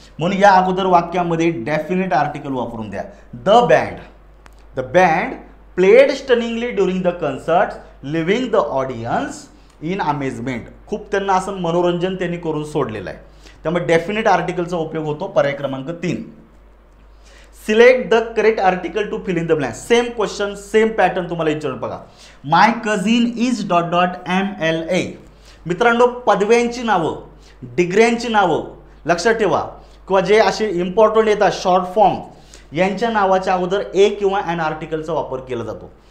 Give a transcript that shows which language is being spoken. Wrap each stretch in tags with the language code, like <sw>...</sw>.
<mr>म्हणून या अगोदर वाक्यामध्ये डेफिनेट आर्टिकल वापरून द्या.</mr> <en>The band played stunningly during the concerts leaving the audience in amazement.</en> <mr>खूप त्यांना असं मनोरंजन त्यांनी करून सोडलेलं आहे त्यामुळे डेफिनेट आर्टिकलचा उपयोग होतो पर्याय क्रमांक 3.</mr> <en>Select the correct article to fill in the blank. Same question same pattern</en> <mr>तुम्हाला विचारून बघा.</mr> <en>My cousin is dot dot MLA.</en> <mr>मित्रांनो पदव्यांची नावं, डिग्र्यांची नावं लक्षात ठेवा किंवा जे असे इम्पॉर्टंट येतात शॉर्ट फॉर्म यांच्या नावाच्या अगोदर ए किंवा एन आर्टिकलचा वापर केला जातो.</mr>